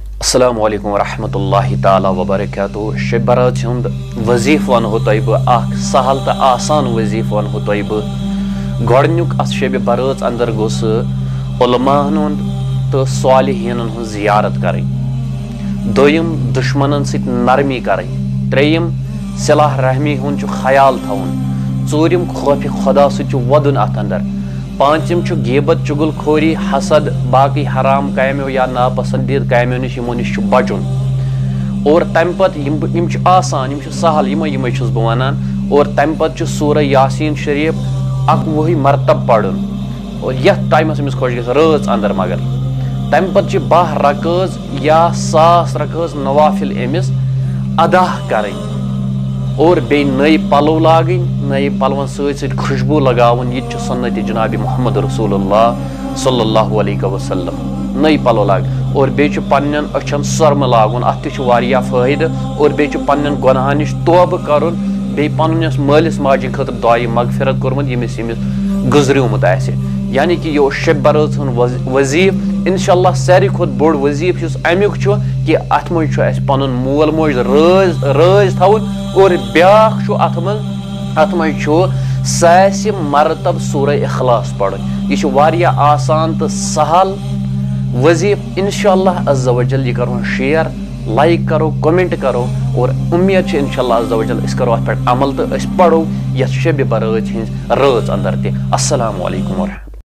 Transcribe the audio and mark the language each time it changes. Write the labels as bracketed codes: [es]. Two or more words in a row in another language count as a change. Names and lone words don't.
[ar] السلام علیکم ورحمۃ اللہ تعالی وبرکاتہ. [ks] شب برات ہند وظیف ونہو تہ بہ سہل تو آسان وظیف ونہو تہ بہ گۄڈنیُک اتھ شب برات اندر گوٚژھ علماءن ہُنٛد تہٕ صالحیٖنن ہٕنٛز زیارت کرٕنۍ. دوٚیِم دُشمنن سۭتۍ نرمی کرٕنۍ. ترٛیٚیِم صلح رحمی ہُنٛد چھُ خیال تھاوُن. ژوٗرِم خوفِ خدا سۭتۍ چھُ وَدُن اتھ اندر. پانٛژِم چھُ غیبت چُگل خوری حسد باقی حرام کامیو یا ناپسندیدٕ کامیو نِش یِمو نِش چھُ بچُن. اور تمہِ پتہٕ یِم چھِ آسان، یِم چھِ سہل، یِمے چھُس بہٕ ونان. اور تمہِ پتہٕ چھُ سورہ یاسین شریف 11 مرتبہ پرُن. اور یتھ ٹایمس أمِس خۄش گژھِ رٲژ اندر. مگر تمہِ پتہٕ چھِ 10 رکٲژ یا 1000 رکٲژ نوافل أمِس ادا کرٕنۍ. اور بیٚیہِ نٔے پلو لاگٕنۍ، نٔے پلون سۭتۍ سۭتۍ خوشبوٗ لگاوُن. یہِ تہِ چھُ سنتِ جناب محمد رسول اللہ [ar] صلی اللہ علیہ وسلم. [ks] نٔے پلو لاگٕنۍ. اور بیٚیہِ چھُ پننٮ۪ن أچھن سۄرمہٕ لاگُن. اتھ تہِ چھُ واریاہ فٲیدٕ. اور بیٚیہِ چھُ پننٮ۪ن گۄناہن نِش توبہٕ کرُن. بیٚیہِ پنُن یۄس مٲلِس ماجہِ خٲطرٕ دعایہِ مغفرت کوٚرمُت ییٚمِس گُزریومُت آسہِ. یعنی کہ یہ اوس شب برات ہُنٛد وظیف. [ar] انشاء اللہ [ks] ساروی کھۄتہٕ بوٚڑ وظیف یُس امیُک چھُ کہِ اتھ منٛز چھُ اسہِ پنُن مول موج رٲضۍ تھاوُن. اور بیاکھ چھُ اتھ منٛز چھُ ساسہِ مرتب سورہ اخلاص پرُن. یہِ چھُ واریاہ آسان تہٕ سہل وظیف. [ar] انشاء اللہ عز و جل [ks] یہِ کرون شیئر، لائک کرو، کومنٹ کرو. اور امید چھِ [ar] انشاء اللہ عز و جل [ks] أسۍ کرو اتھ پٮ۪ٹھ عمل تہٕ أسۍ پرو یتھ شب برات ہٕنٛز رٲژ اندر تہِ. [ar] السلام علیکم ورحمۃ اللہ.